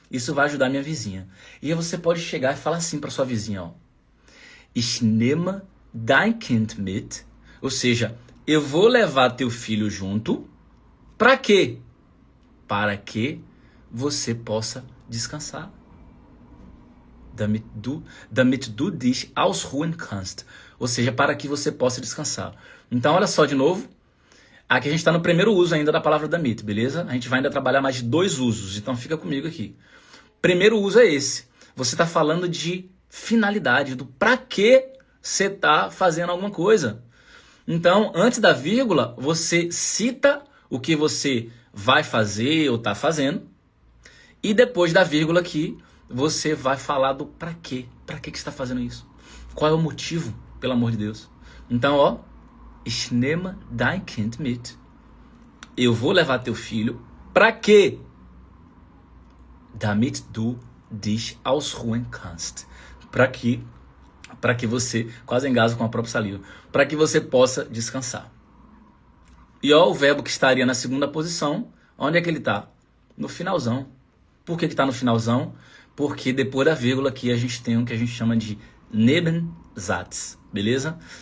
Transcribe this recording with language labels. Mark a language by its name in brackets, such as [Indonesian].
[Portuguese] Isso vai ajudar minha vizinha. E aí você pode chegar e falar assim para sua vizinha, ó. [German] Ich nehme dein Kind mit, [Portuguese] ou seja, eu vou levar teu filho junto, para quê? Para que você possa descansar. [German] Damit du dich ausruhen kannst. [Portuguese] Ou seja, para que você possa descansar. Então, olha só de novo. Aqui a gente está no primeiro uso ainda da palavra damit, beleza? A gente vai ainda trabalhar mais de 2 usos, então fica comigo aqui. Primeiro uso é esse. Você está falando de finalidade, do para que você está fazendo alguma coisa. Então, antes da vírgula, você cita o que você vai fazer ou está fazendo. E depois da vírgula aqui, você vai falar do para quê. Para que você está fazendo isso? Qual é o motivo, pelo amor de Deus? Então, ó, [German] ich nehme dein Kind mit. [Portuguese] Eu vou levar teu filho. Para quê? [German] Damit du dich ausruhen kannst. [Portuguese] Para que você, quase engasgo com a própria saliva, para que você possa descansar. E ó, o verbo que estaria na segunda posição, onde é que ele está? No finalzão. Por que está no finalzão? Porque depois da vírgula aqui a gente tem o que a gente chama de Nebensatz, beleza?